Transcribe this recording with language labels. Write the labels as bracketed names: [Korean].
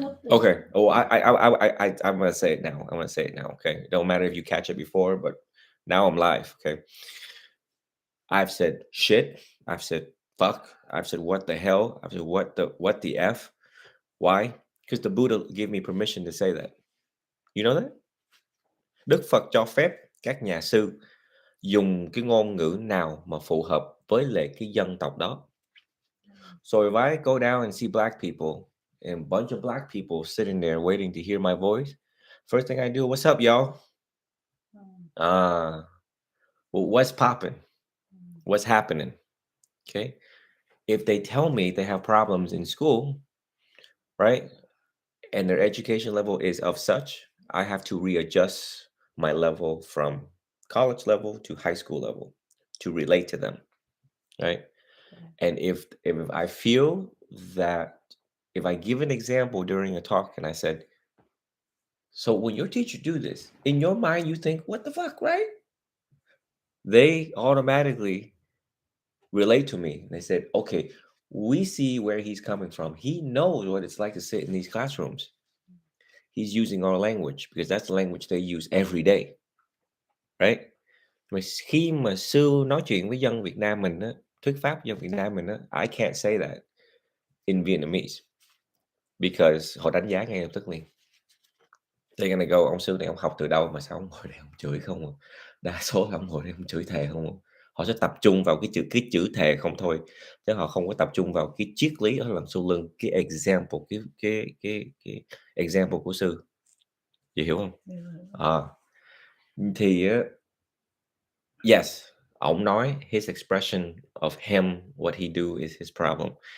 [English] Okay. Oh, I'm gonna say it now. Okay. It don't matter if you catch it before, but now I'm live. Okay. I've said shit. I've said fuck. I've said what the hell. I've said what the F. Why? Because the Buddha gave me permission to say that. You know that? [Vietnamese] Đức Phật cho phép các nhà sư dùng cái ngôn ngữ nào mà phù hợp với lại cái dân tộc đó. [English] So if I go down and see black people and a bunch of black people sitting there waiting to hear my voice, first thing I do, what's up, y'all? Well, what's popping? What's happening? Okay. If they tell me they have problems in school, right, and their education level is of such, I have to readjust my level from college level to high school level to relate to them, right? And if I feel that if I give an example during a talk and I said, so when your teacher do this, in your mind you think, what the fuck, right? They automatically relate to me. They said, okay, we see where he's coming from. He knows what it's like to sit in these classrooms. He's using our language because that's the language they use every day, right? [Vietnamese] Mà khi mà Sư nói chuyện với dân Việt Nam mình á, thuyết pháp với dân Việt Nam mình á, [English] I can't say that in Vietnamese because [Vietnamese] họ đánh giá ngay lập tức liền. [English] They're gonna go, [Vietnamese] ông Sư này ông học từ đâu mà sao ông ngồi đây ông chửi không à? Đa số là ông ngồi đây ông chửi thề không à? Họ sẽ tập trung vào cái chữ thề không thôi, chứ họ không có tập trung vào cái triết lý ở đằng sau lưng cái example, cái example của Sư. Chị hiểu không? Thì yes, ông nói [English] his expression of him, what he do is his problem.